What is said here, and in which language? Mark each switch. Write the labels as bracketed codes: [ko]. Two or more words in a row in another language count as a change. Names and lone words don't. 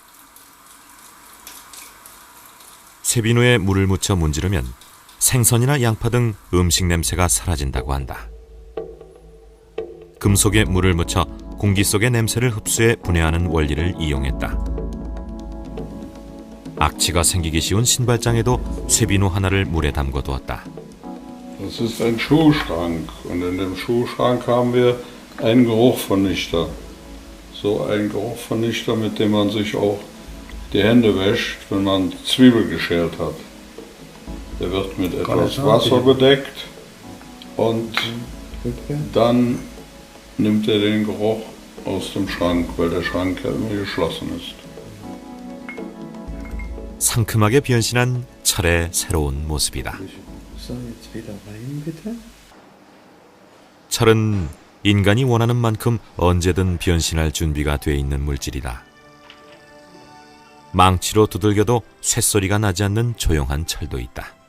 [ko] 쇠비누에 물을 묻혀 문지르면 생선이나 양파 등 음식 냄새가 사라진다고 한다. 금속에 물을 묻혀 공기 속의 냄새를 흡수해 분해하는 원리를 이용했다. 악취가 생기기 쉬운 신발장에도 쇠비누 하나를 물에 담궈 두었다. [de] Das ist ein Schuhschrank und in dem Schuhschrank haben wir einen Geruchvernichter. So ein Geruchvernichter, mit dem man sich auch die Hände wäscht, wenn man Zwiebel geschält hat. Der wird mit etwas Wasser bedeckt und dann nimmt er den Geruch aus dem Schrank, weil der Schrank ja immer geschlossen ist. [ko] 상큼하게 변신한 철의 새로운 모습이다. 철은 인간이 원하는 만큼 언제든 변신할 준비가 돼 있는 물질이다. 망치로 두들겨도 쇳소리가 나지 않는 조용한 철도 있다.